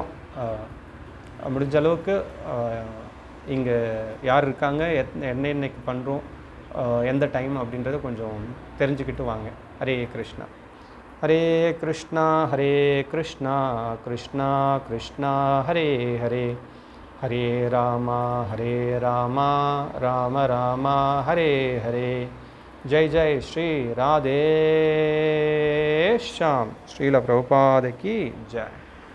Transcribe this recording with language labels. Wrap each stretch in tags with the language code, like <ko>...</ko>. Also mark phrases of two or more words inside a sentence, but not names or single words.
<ta>முடிஞ்ச அளவுக்கு இங்கே யார் இருக்காங்க, என்னைக்கு பண்ணுறோம், எந்த டைம் அப்படின்றத கொஞ்சம் தெரிஞ்சுக்கிட்டு வாங்க.</ta> <sa>हरे कृष्ण। हरे कृष्ण हरे कृष्ण कृष्ण कृष्ण हरे हरे, हरे राम राम राम हरे हरे,</sa> <hi>जय जय श्री राधे श्याम। श्रील प्रभुपाद की जय।</hi>